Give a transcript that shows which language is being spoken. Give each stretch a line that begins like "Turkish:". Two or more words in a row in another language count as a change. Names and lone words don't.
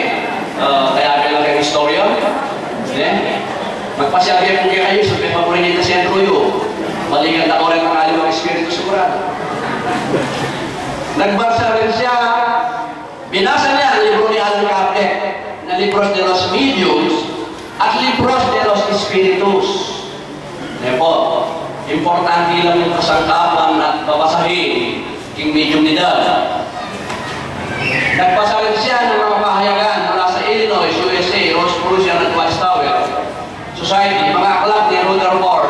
Filipino: Kaya bilang kayo historian. Magpasyagay po kayo sa paborito sentro yun. Balikan ako rin ang aliwang Espiritu sigurado. Nagbasa rin siya, binasa niya ang libro ni Allan Kardec na Libros de los Mediums at Libros de los Espiritus. Po, importante lang yung kasangkapan at babasahin king mediumnidad. Nagbasa rin siya ng mga pahayagan mula sa Illinois, USA, Rosicrucian at Watchtower Society, mga aklat ni Rutherford.